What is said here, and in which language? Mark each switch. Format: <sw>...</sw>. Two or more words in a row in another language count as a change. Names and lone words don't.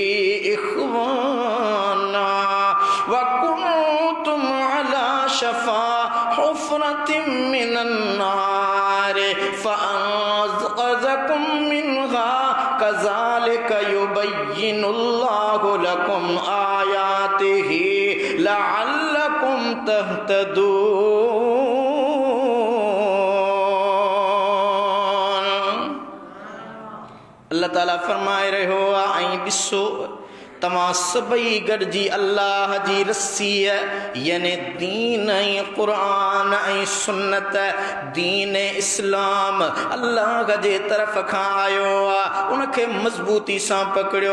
<ar>إخوانا وكنتم على شفا حفرة من النار فأنقذكم منها كذلك يبين الله لكم آياته لعلكم تهتدون.</ar> <sd>अल्लाह ताला फरमाए रहियो आहे ऐं ॾिसो तव्हां सभई गॾिजी अल्लाह जी रस्सी यानी दीन ऐं क़ुरान ऐं सुन्नत दीन इस्लाम अल्लाह जे तरफ़ खां आयो आहे उनखे मज़बूती सां पकड़ियो।</sd>